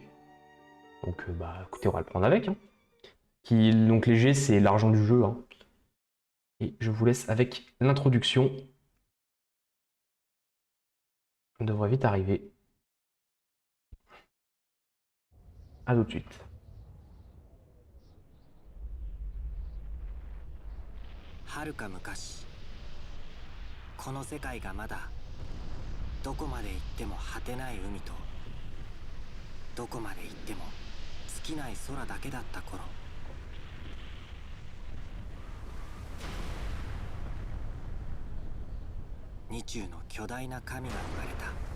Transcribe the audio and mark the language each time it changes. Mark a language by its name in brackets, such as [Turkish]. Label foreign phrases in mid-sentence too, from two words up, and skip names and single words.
[French] Donc écoutez, on va le prendre avec. Hein. Donc les G, c'est l'argent du jeu. Hein. Et je vous laisse avec l'introduction. On devrait vite arriver. A tout de suite. [Japanese] はるか昔、この世界がまだどこまで行っても果てない海とどこまで行っても尽きない空だけだった頃、二中の巨大な神が生まれた。